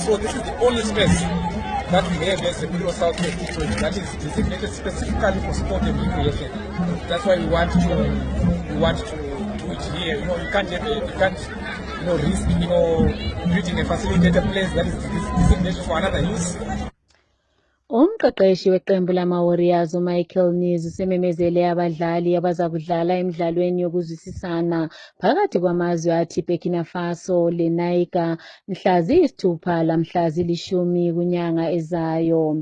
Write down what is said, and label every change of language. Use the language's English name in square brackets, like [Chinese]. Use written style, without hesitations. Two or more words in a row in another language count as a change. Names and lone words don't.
[English] So this is the only space that we have as the Middle South West District that is designated specifically for sport and recreation. That's why we want to do it here. You can't risk building a facility at a place that is designated for another use. [North Ndebele] Umqeqeshi weqembu lama-Warriors uMichael Nies usememezele abadlali abaza kudlala emidlalweni yokuzwisisana phakathi kwamazwe athi Burkina Faso leNiger mhla ziyisithupha lamhla zilishumi kunyanga ezayo.